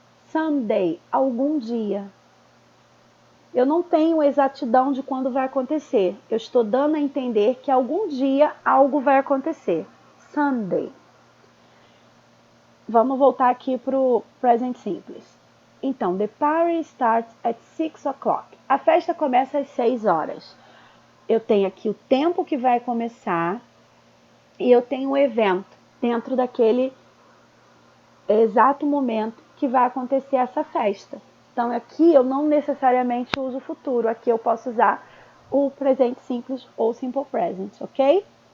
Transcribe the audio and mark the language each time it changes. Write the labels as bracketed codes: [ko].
[en] Someday, [pt] algum dia. Eu não tenho exatidão de quando vai acontecer. Eu estou dando a entender que algum dia algo vai acontecer. [en] Someday. [pt] Vamos voltar aqui para o present simples. [en] Então, the party starts at 6 o'clock. [pt] A festa começa às 6 horas. Eu tenho aqui o tempo que vai começar e eu tenho o evento dentro daquele exato momento que vai acontecer essa festa. Então, aqui eu não necessariamente uso o futuro. Aqui eu posso usar o presente simples ou [en] simple present, [pt] ok?